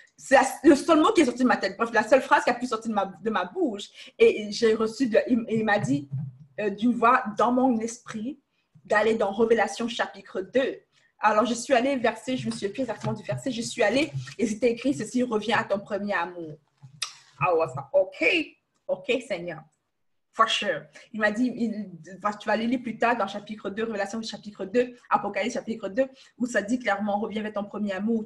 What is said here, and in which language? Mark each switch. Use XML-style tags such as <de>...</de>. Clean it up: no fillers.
<fr>C'est le seul mot qui est sorti de ma tête. Bref, la seule phrase qui a pu sortir de ma bouche. Et j'ai reçu, il m'a dit d'une voix dans mon esprit d'aller dans Révélation chapitre 2. Alors, je suis allée verser, je me suis plus exactement du verset, je suis allée et c'était écrit, ceci revient à ton premier amour.</fr> <en>I was like, OK, Seigneur, for sure.</en> <fr>Il m'a dit, tu vas aller lire plus tard dans chapitre 2, Relation chapitre 2, Apocalypse chapitre 2, où ça dit clairement, reviens vers ton premier amour.</fr>